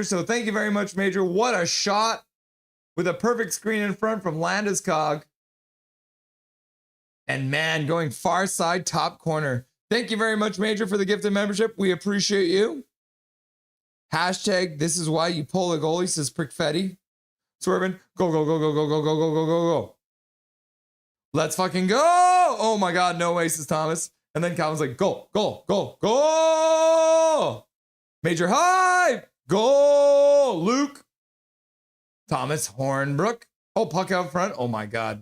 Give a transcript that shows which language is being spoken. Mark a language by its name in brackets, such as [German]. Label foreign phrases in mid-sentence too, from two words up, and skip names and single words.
[English] So thank you very much, Major. What a shot with a perfect screen in front from Landeskog. And man, going far side top corner. Thank you very much, Major, for the gifted membership. We appreciate you. Hashtag this is why you pull a goalie, says Prickfetti. Swervin, go, go, go, go, go, go, go, go, go, go, go. Let's fucking go. Oh my God, no way, says Thomas. And then Calvin's like, go, go, go, go. Major hype. Go, Luke. Thomas Hornbrook. Oh, puck out front. Oh my God.